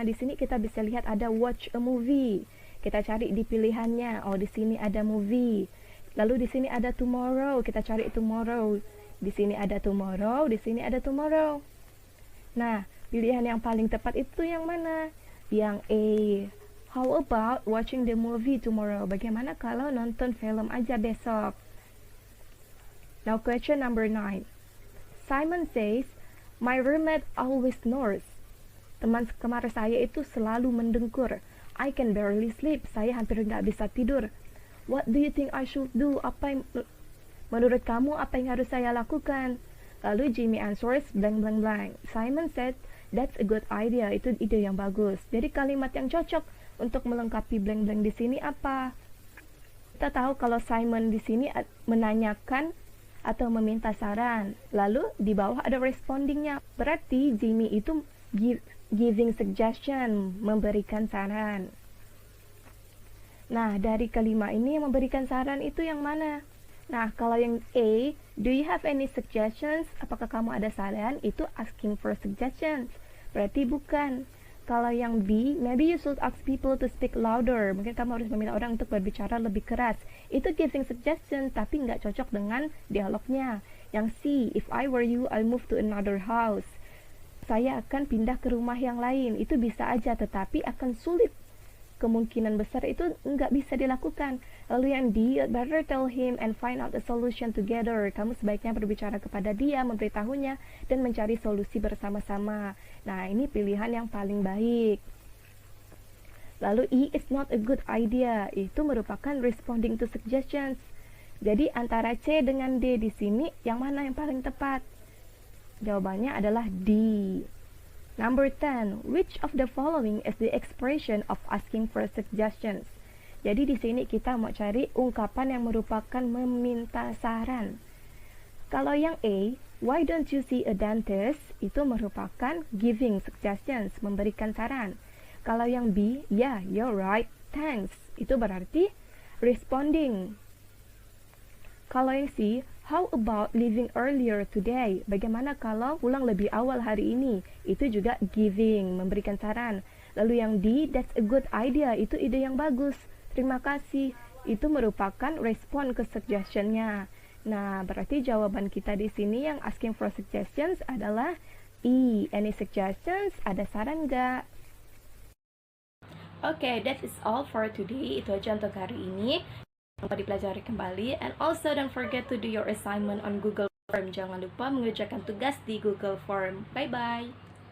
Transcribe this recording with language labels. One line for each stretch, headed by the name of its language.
Indonesian: Di sini kita bisa lihat ada
English: watch a movie.
Indonesian: Kita cari di pilihannya. Oh, di sini ada movie. Lalu di sini ada tomorrow. Kita cari tomorrow. Di sini ada tomorrow. Di sini ada tomorrow. Nah, pilihan yang paling tepat itu yang mana? Yang A.
English: How about watching the movie tomorrow?
Indonesian: Bagaimana kalau nonton film aja besok?
English: Now question number 9. Simon says, my roommate always snores.
Indonesian: Teman kamar saya itu selalu mendengkur.
English: I can barely sleep.
Indonesian: Saya hampir nggak bisa tidur.
English: What do you think I should do?
Indonesian: Menurut kamu apa yang harus saya lakukan?
English: Lalu Jimmy answers blank blank blank. Simon said, that's a good idea.
Indonesian: Itu ide yang bagus. Jadi kalimat yang cocok untuk melengkapi blank blank di sini apa? Kita tahu kalau Simon di sini menanyakan atau meminta saran. Lalu di bawah ada respondingnya. Berarti Jimmy itu giving suggestion, memberikan saran. Nah, dari kelima ini yang memberikan saran itu yang mana? Nah, kalau yang A,
English: do you have any suggestions?
Indonesian: Apakah kamu ada saran? Itu asking for suggestions. Berarti bukan. Kalau yang B,
English: maybe you should ask people to speak louder.
Indonesian: Mungkin kamu harus meminta orang untuk berbicara lebih keras. Itu giving suggestion, tapi nggak cocok dengan dialognya.
English: Yang C, if I were you, I'll move to another house.
Indonesian: Saya akan pindah ke rumah yang lain. Itu bisa aja, tetapi akan sulit. Kemungkinan besar itu nggak bisa dilakukan. Lalu yang D,
English: better tell him and find out a solution together.
Indonesian: Kamu sebaiknya berbicara kepada dia, memberitahunya, dan mencari solusi bersama-sama. Nah, ini pilihan yang paling baik. Lalu E,
English: is not a good idea.
Indonesian: Itu merupakan responding to suggestions. Jadi antara C dengan D di sini, yang mana yang paling tepat? Jawabannya adalah D.
English: Number 10, which of the following is the expression of asking for suggestions?
Indonesian: Jadi di sini kita mau cari ungkapan yang merupakan meminta saran. Kalau yang A,
English: why don't you see a dentist?
Indonesian: Itu merupakan giving suggestions, memberikan saran. Kalau yang B,
English: yeah, you're right, thanks.
Indonesian: Itu berarti responding. Kalau yang C,
English: how about leaving earlier today?
Indonesian: Bagaimana kalau pulang lebih awal hari ini? Itu juga giving, memberikan saran. Lalu yang D,
English: that's a good idea.
Indonesian: Itu ide yang bagus. Terima kasih. Itu merupakan respon ke suggestion-nya. Nah, berarti jawaban kita di sini yang asking for suggestions adalah E.
English: Any suggestions?
Indonesian: Ada saran nggak?
English: Okay, that is all for today.
Indonesian: Itu aja untuk hari ini. Jangan lupa dipelajari kembali.
English: And also don't forget to do your assignment on Google Form.
Indonesian: Jangan lupa mengerjakan tugas di Google Form. Bye-bye.